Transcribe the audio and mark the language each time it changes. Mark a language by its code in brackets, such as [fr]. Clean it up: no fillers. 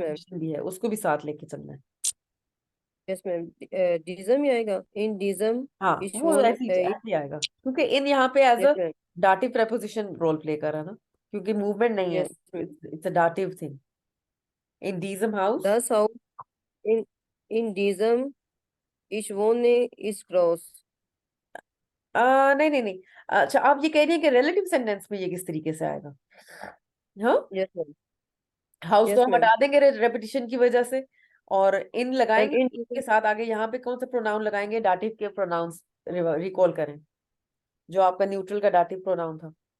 [hi] Preposition भी है, उसको भी साथ लेके चलना है। [en] Yes ma'am. [de] diesem [hi] ही आएगा [de] इन diesem [hi] हाँ [de] ich [hi] वो [de] wohne [hi] ऐसे ही ऐसे ही आएगा, क्योंकि इन यहाँ पे एज [en] Yes uh ma'am. [hi] Dative preposition role play कर रहा है ना, क्योंकि मूवमेंट नहीं है। [en] Yes ma'am. It's a dative thing. [de] इन diesem हाउस। das Haus in in diesem ich wohne ist groß। [hi] नहीं नहीं नहीं, अच्छा आप ये कह रही है कि रिलेटिव सेंटेंस में ये किस तरीके से आएगा। हाँ, [en] Yes ma'am. [hi] हाउस तो [en] yes [hi] हम [en] Ma'am. [hi] हटा देंगे रेपिटिशन की वजह से, और इन [en] and [hi] लगाएंगे। [de] in [hi] इन के साथ आगे यहाँ पे कौन सा प्रोनाउन लगाएंगे, डाटिव के प्रोनाउंस रिकॉल करें, जो आपका न्यूट्रल का डाटिव प्रोनाउन था।